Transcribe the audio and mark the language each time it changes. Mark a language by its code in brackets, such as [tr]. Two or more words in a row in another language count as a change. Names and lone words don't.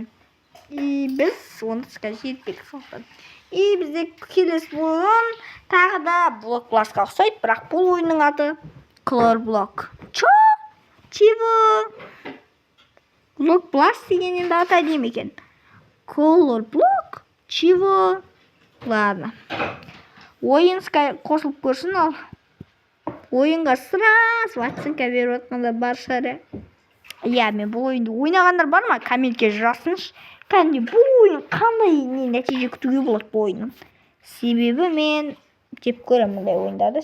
[kk] И біз оны скайч етпедік сондықтан. И бізде келесі ойын тағы да блок бластқа ұқсайды, бірақ бұл ойынның аты Color Block. [ru] Чего? [kk] Блок бласт деген енді аты әдемі екен. Color Block? [ru] Чего? Ладно. [kk] Ойын қосылып көрсін ал. Ойынға сразу оценка беріп отқанда бар шығар. Иә, мен бұл ойынды ойнағандар бар ма? Комментке жазсыншы. Кәдімгі бұл ойын қандай нәтиже күтуге болады бұл ойыннан. Себебі мен жеп көремін мұндай ойындарды.